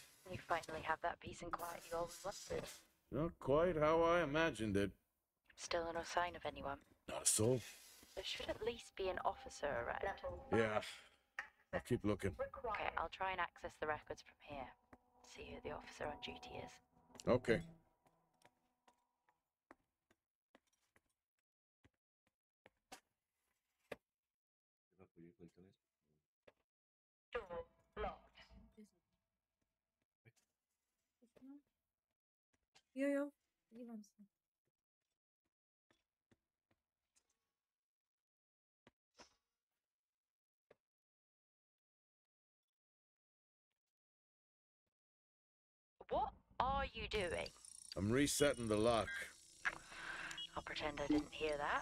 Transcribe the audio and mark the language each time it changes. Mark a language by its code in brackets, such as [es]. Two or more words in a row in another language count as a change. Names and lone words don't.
[en] You finally have that peace and quiet you always wanted. Not quite how I imagined it. Still no sign of anyone. Not a soul. There should at least be an officer around. Yeah. I'll keep looking. Okay, I'll try and access the records from here. See who the officer on duty is. Okay. [sv] Vad får ju skiten i? [en] Door locked. [cs] Jo, jo, dívám se. [en] What are you doing? I'm resetting the lock. I'll pretend I didn't hear that.